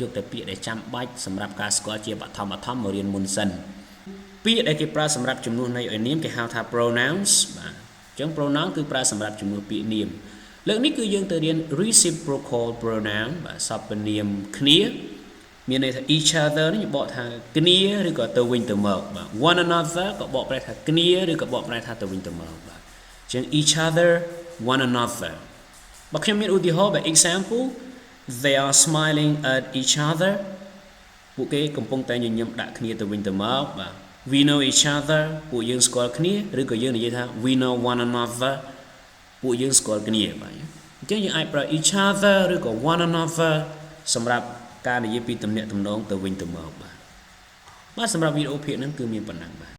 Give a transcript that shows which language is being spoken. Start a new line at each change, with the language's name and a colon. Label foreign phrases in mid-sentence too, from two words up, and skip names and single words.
Khmer: យកតែពាក្យដែលចាំបាច់សម្រាប់ការស្គាល់ជាបឋមមករៀនមុនសិនពាក្យដែលគេប្រើសម្រាប់ជំនួសន័យឲ្យនាមគេហៅថា pronouns បាទអញ្ចឹង pronoun គឺប្រើសម្រាប់ជំ នួសពាក្យនាមលើកនេះគឺយើងទៅរៀន
English: reciprocal pronoun
Khmer: បាទសព្វនាមគ្នាមានន័យថា
English: each other
Khmer: នេះបកថាគ្នាឬក៏ទៅវិញទៅ មកបាទ
English: one another
Khmer: ក៏បកប្រែថាគ្នាឬក៏បកប្រែថាទៅវិញទៅមកបាទអញ្ចឹង
English: each other one another
Khmer: បើខ្ញុំមានឧទាហរណ៍
English: example they are smiling at each other
Khmer: ពួកគេកំពុងតែញញឹមដាក់គ្នាទៅវិញទៅមកបាទ
English: we know each other
Khmer: ពួកយើងស្គាល់គ្នាឬក៏យើងនិយាយថា
English: we know one another
Khmer: ពួកយើងស្គាល់គ្នាបាទអញ្ចឹងយើងអាចប្រើ
English: each other
Khmer: ឬក៏
English: one another
Khmer: សម្រាប់ការនិយាយពីទំនាក់ទំនងទៅវិញទៅមកបាទសម្រាប់វីដេអូភាគហ្នឹងគឺមានប៉ុណ្ណឹងបាទ